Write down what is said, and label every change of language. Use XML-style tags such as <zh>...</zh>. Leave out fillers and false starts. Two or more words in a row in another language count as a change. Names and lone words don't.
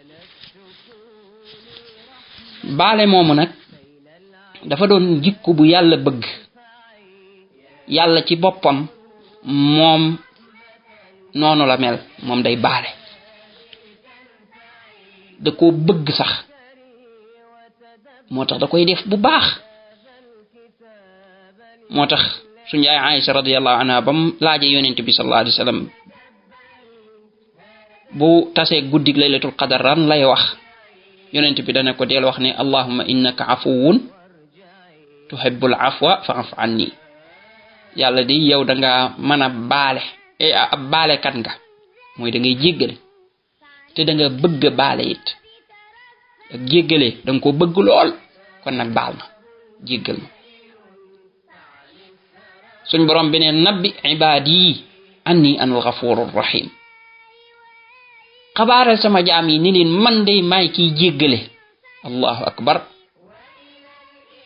<wo>baale moomu nag dafa doon jikko bu yàlla bëgg yàlla ci boppam moom noonu la mel moom day baale da koo bëgg sax moo tax da koy def bu baax moo tax suñu yaay Aïcha</wo> <ar>رضي الله عنها</ar> <wo>bam laaje yonent bi</wo> <ar>صلى الله عليه وسلم</ar> <wo>bu tasee guddig</wo> <ar>ليلة القدر</ar> <wo>ran lay wax yonent bi dana ko del wax ne</wo> <ar>اللهم إنك عفو تحب العفو فاعف عني</ar> <wo>yàlla di yow da nga mën a baale ab baalekat nga mooy da ngay jéggale te da nga bëgg baale it ak jéggale da nga ko bëgg lool kon nag baal ma jéggal ma suñ borom bi ne</wo> <ar>نبئ عبادي أني أنا الغفور الرحيم</ar> <wo>xabaaral sama jaam yi ni leen man day maay kiy jéggale</wo> <ar>الله أكبر</ar>